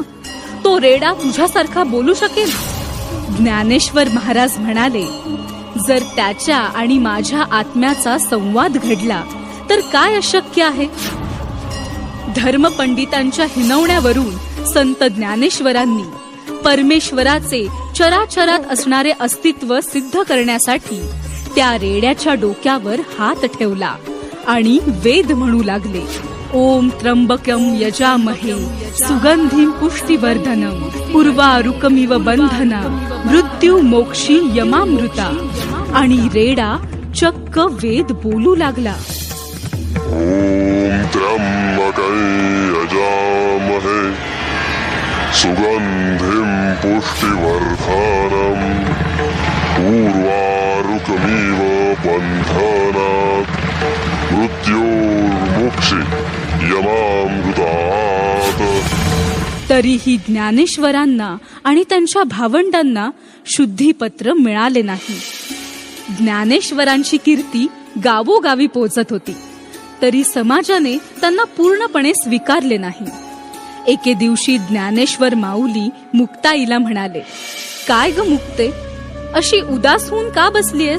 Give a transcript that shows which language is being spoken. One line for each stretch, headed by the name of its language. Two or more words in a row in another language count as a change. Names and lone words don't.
Marathi: तो रेडा तुझ्यासारखा बोलू शकेल? ज्ञानेश्वर महाराज म्हणाले, जर त्याच्या आणि माझ्या आत्म्याचा संवाद घडला तर काय अशक्य आहे? धर्मपंडितांच्या हिनवण्यावरून संत ज्ञानेश्वरांनी परमेश्वराचे चराचरात असणारे अस्तित्व सिद्ध करण्यासाठी त्या रेड्याच्या डोक्यावर हात ठेवला आणि वेद म्हणू लागले.
Sanskrit: ओम त्र्यंबकम यजामहे सुगंधिं पुष्टिवर्धनम उर्वारुकमिव बंधना मृत्यू मोक्षी यमामृता.
Marathi: आणि रेडा चक्क वेद बोलू लागला.
Sanskrit: ओम त्र्यंबकै यजामहे सुगंधिं पुष्टिवर्धनम उर्वारुकमिव बंधना मृत्योर्मुक्षी यमामृतात्.
Marathi: तरीही ज्ञानेश्वरांना आणि त्यांच्या भावंडांना शुद्धीपत्र मिळाले नाही. ज्ञानेश्वरांची कीर्ती गावोगावी पोचत होती, तरी समाजाने त्यांना पूर्णपणे स्वीकारले नाही. एके दिवशी ज्ञानेश्वर माऊली मुक्ताईला म्हणाले, काय ग मुक्ते, अशी उदास होऊन का बसलीयस?